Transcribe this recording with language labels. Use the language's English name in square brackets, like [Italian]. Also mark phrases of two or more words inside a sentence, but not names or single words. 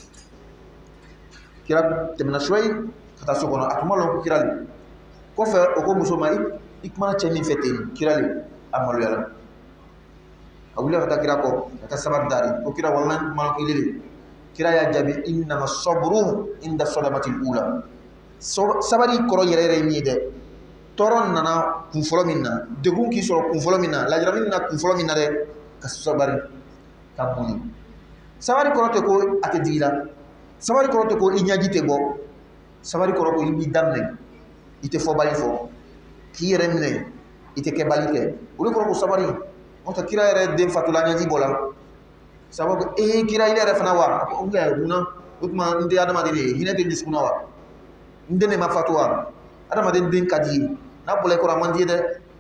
[Bambara] kira tɛmɛna suwa ye ka taa so kɔnɔ a tun ma lɔn ko kira le kɔfɛ o ko muso ma i kumana cɛ min fɛ ten kira le a maloyala a wulila ka taa kira kɔ ka taa sabari dari ko kira wallahi kuma lɔn k'i le kira y'a jaabi [Arabic] إنما الصبر عند الصدمة الأولى [Bambara] sabari kɔrɔ yɛrɛ yɛrɛ ye min ye dɛ tɔɔrɔ nana kun fɔlɔ min na degun k'i sɔrɔ kun fɔlɔ min na lajarabi nana kun fɔlɔ min na dɛ ka sabari ka boli sabari kɔrɔ tɛ ko a tɛ digi la sabari kɔrɔ tɛ ko i ɲaji tɛ bɔ sabari kɔrɔ ko i b'i daminɛ i tɛ fɔ bali fɔ k'i yɛrɛ minɛ i tɛ kɛ bali kɛ o de kɔrɔ ko sabari n'o tɛ kira yɛrɛ den fatula ɲaji bɔ la sababu ko kira ile yɛrɛ fana wa o kɛ munna o tuma n tɛ adamaden de ye hinɛ tɛ dusukun na wa n den de ma fatu wa adamaden den ka di ye n'a bɔra i kɔrɔ a man di ye dɛ